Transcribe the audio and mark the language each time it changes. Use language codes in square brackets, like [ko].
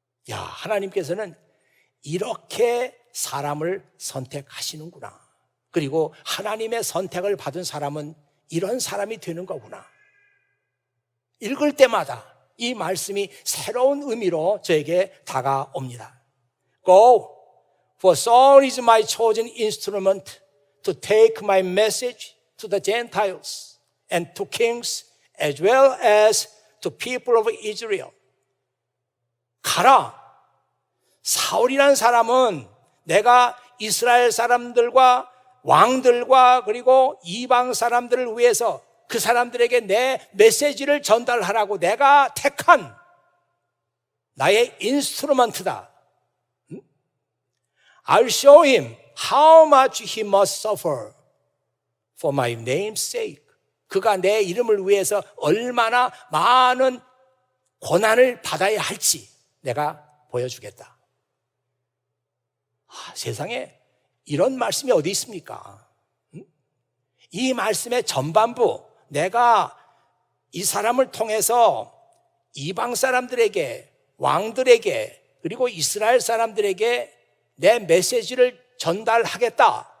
[ko] 야, 하나님께서는 이렇게 사람을 선택하시는구나. 그리고 하나님의 선택을 받은 사람은 이런 사람이 되는 거구나. 읽을 때마다 이 말씀이 새로운 의미로 저에게 다가옵니다. [en] Go, for Saul is my chosen instrument to take my message to the Gentiles and to kings as well as to people of Israel. [ko] 가라. 사울이라는 사람은 내가 이스라엘 사람들과 왕들과 그리고 이방 사람들을 위해서 그 사람들에게 내 메시지를 전달하라고 내가 택한 나의 인스트루먼트다. [en] I'll show him how much he must suffer for my name's sake. [ko] 그가 내 이름을 위해서 얼마나 많은 고난을 받아야 할지 내가 보여주겠다. 세상에 이런 말씀이 어디 있습니까? 이 말씀의 전반부, 내가 이 사람을 통해서 이방 사람들에게, 왕들에게, 그리고 이스라엘 사람들에게 내 메시지를 전달하겠다.